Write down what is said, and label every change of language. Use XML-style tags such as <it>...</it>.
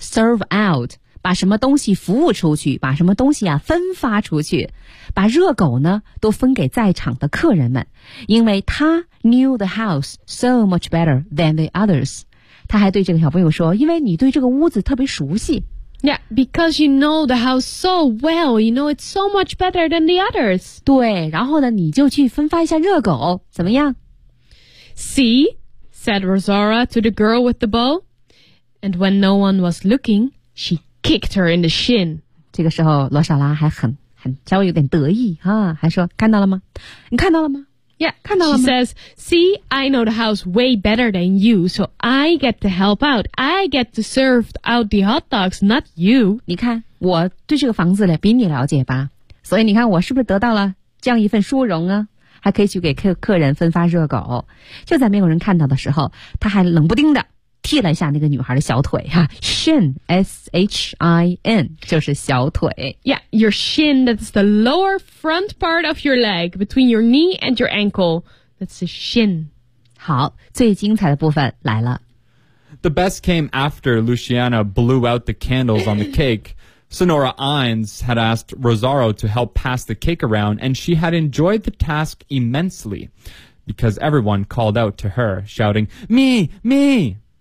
<en>Serve out,</en> <zh>把什么东西服务出去，把什么东西啊分发出去，把热狗呢都分给在场的客人们。因为他</zh> <en>knew the house so much better than the others.</en> <zh>他还对这个小朋友说，因为你对这个屋子特别熟悉。</zh> <en>Yeah, because you know the house so well, you know it's so much better than the others.</en> <zh>对，然后呢，你就去分发一下热狗，怎么样？</zh> <en>See, said Rosara to the girl with the bow. And when no one was looking, she kicked her in the shin.</en> <zh>这个时候，罗莎拉还很稍微有点得意啊，还说，看到了吗？你看到了吗？</zh> <en>Yeah,</en> <zh>看到了吗？</zh> <en>She says, see, I know the house way better than you, so I get to help out. I get to serve out the hot dogs, not you.</en> <zh>你看，我对这个房子比你了解吧。所以你看，我是不是得到了这样一份殊荣啊？还可以去给客人分发热狗。就在没有人看到的时候，他还冷不丁的踢了一下那个女孩的小腿哈、啊、，shin, shin 就是小腿。</zh> <en>Yeah, your shin. That's the lower front part of your leg, between your knee and your ankle. That's the shin.</en> <zh>好，最精彩的部分来了。</zh> <en>The best came after Luciana blew out the candles on the cake. Senora Ines had asked Rosaro to help pass the cake around, and she had enjoyed the task immensely, because everyone called out to her, shouting, "Me, me!"</en>